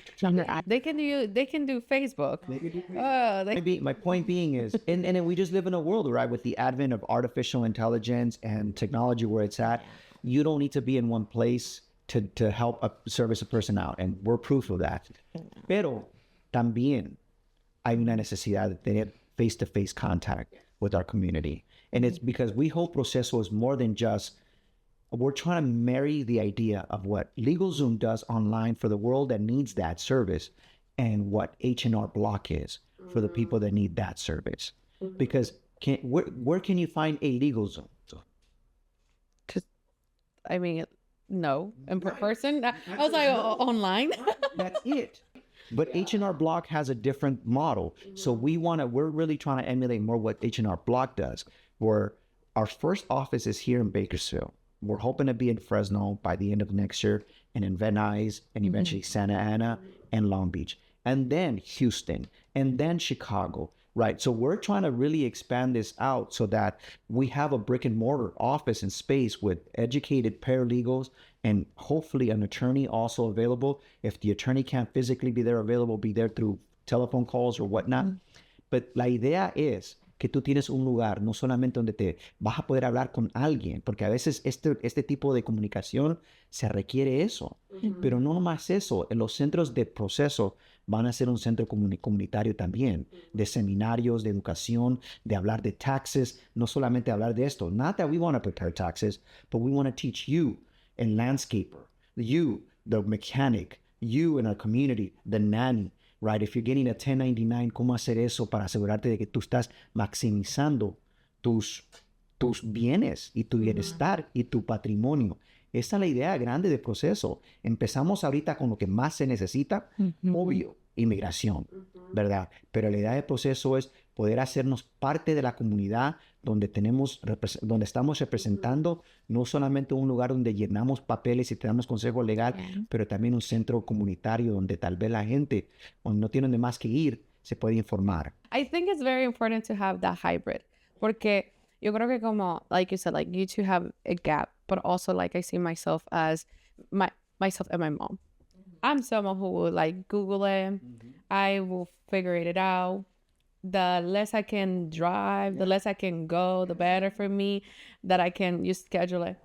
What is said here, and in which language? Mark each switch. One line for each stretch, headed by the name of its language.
English: They can do Facebook. Maybe my point being is, and then we just live in a world, right, with the advent of artificial intelligence and technology where it's at, you don't need to be in one place to help service a person out, and we're proof of that.
Spanish: Pero también hay una necesidad de tener
English: face-to-face contact with our community. And it's because we hope Proceso is more than just, we're trying to marry the idea of what LegalZoom does online for the world that needs that service and what H&R Block is for the people that need that service. Because where can you find a LegalZoom? No, in person. I was like, online. That's it. But H&R Block has a different model. So we're really trying to emulate more what H&R Block does, where our first office is here in Bakersfield. We're hoping to be in Fresno by the end of next year, and in Van Nuys, and eventually Santa Ana and Long Beach, and then Houston, and then Chicago, right? So we're trying to really expand this out so that we have a brick and mortar office and space with educated paralegals and hopefully an attorney also available. If the attorney can't physically be there available, be there through telephone calls or whatnot. But
Spanish: la idea es que tú tienes un lugar, no solamente donde te vas a poder hablar con alguien, porque a veces este tipo de comunicación se requiere eso. Pero no nomás eso, en los centros de Proceso van a ser un centro comunitario también, de seminarios, de educación, de hablar de taxes, no solamente hablar de esto.
English: Not that we want to prepare taxes, but we want to teach you, a landscaper, you, the mechanic, you in our community, the nanny, right? If you're getting a 1099,
Spanish: ¿cómo hacer eso para asegurarte de que tú estás maximizando tus bienes y tu bienestar y tu patrimonio? Esa es la idea grande del proceso. Empezamos ahorita con lo que más se necesita, obvio, inmigración, ¿verdad? Pero la idea del proceso es poder hacernos parte de la comunidad donde estamos representando no solamente un lugar donde llenamos papeles y te damos consejo legal, pero también un centro comunitario donde tal vez la gente, cuando no tiene donde más que ir, se puede informar.
English: I think it's very important to have that hybrid,
Spanish: porque yo creo que como,
English: like you said, like you two have a gap, but also like I see myself as myself and my mom. I'm someone who will like Google it. I will figure it out. The less I can drive, the less I can go, the better for me that I can just schedule it.